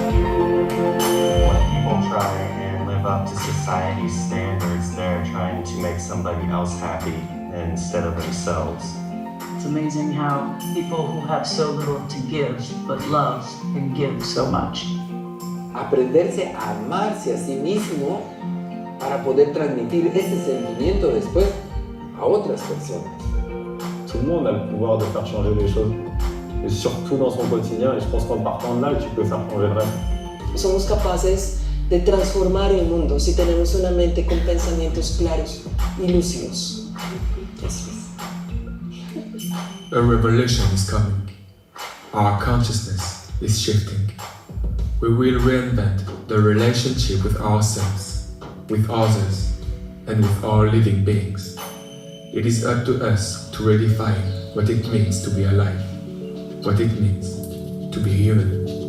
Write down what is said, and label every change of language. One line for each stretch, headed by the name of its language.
English: When people try and live up to society's standards, they're trying to make somebody else happy instead of themselves. It's amazing how people who have so little to give but love can give so much.
Spanish: Aprenderse a amarse a sí mismo para poder transmitir ese sentimiento después a otras personas.
French: Tout le monde a le pouvoir de faire changer les choses, et surtout dans son quotidien, et je pense qu'en partant de là, tu peux faire changer le reste.
Spanish: Somos capaces de transformar el mundo si tenemos una mente con pensamientos claros y lúcidos. Eso es.
English: A revelation is coming. Our consciousness is shifting. We will reinvent the relationship with ourselves, with others, and with all living beings. It is up to us to redefine what it means to be alive, what it means to be human.